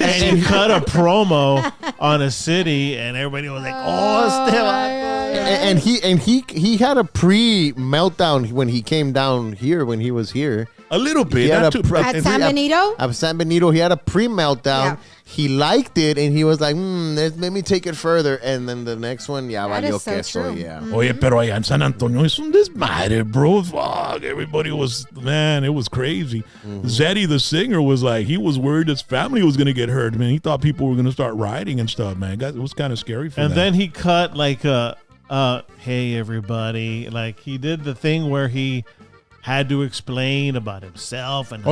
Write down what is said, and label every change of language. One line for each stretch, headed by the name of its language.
English: And he cut a promo on a city, and everybody was like,
Spanish: "Oh, este vato."
English: And he had a pre-meltdown when he came down here, when he was here. a little bit. He had Not a too- At San Benito? At San Benito, he had a pre-meltdown. Yeah. He liked it, and he was like, let me take it further. And then the next one, That
Spanish: valió
English: is so
Spanish: queso,
English: true. yeah.
Spanish: Oye, pero allá en San Antonio es un desmadre, bro.
English: Fuck, everybody was, man, it was crazy. Zeddy, the singer, was like, he was worried his family was going to get hurt, man. He thought people were going to start rioting and stuff, man. It was kind of scary for And them. then he cut like hey everybody, like he did the thing where he had to explain about himself and how